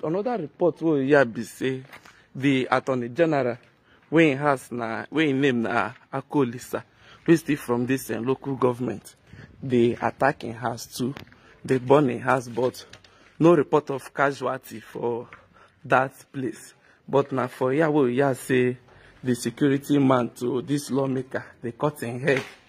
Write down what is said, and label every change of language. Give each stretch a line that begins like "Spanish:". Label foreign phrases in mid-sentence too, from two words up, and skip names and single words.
Nigerian Pidgin: another report wey here be say the Attorney General wey im name na Akolisa, wey still from this local government, they attack im house too, they burn im house, but no report of casualty for that place. But now for here we hear say the security man to this lawmaker, they cut im head.